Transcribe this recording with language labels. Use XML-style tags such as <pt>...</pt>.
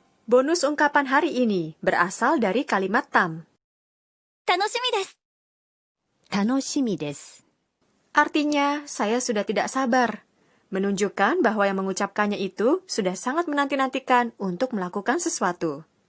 <id>Bonus ungkapan hari ini berasal dari kalimat tam.</id> <ja>楽しみです楽しみです</ja> <id>Artinya, saya sudah tidak sabar. Menunjukkan bahwa yang mengucapkannya itu sudah sangat menanti-nantikan untuk melakukan sesuatu.</id>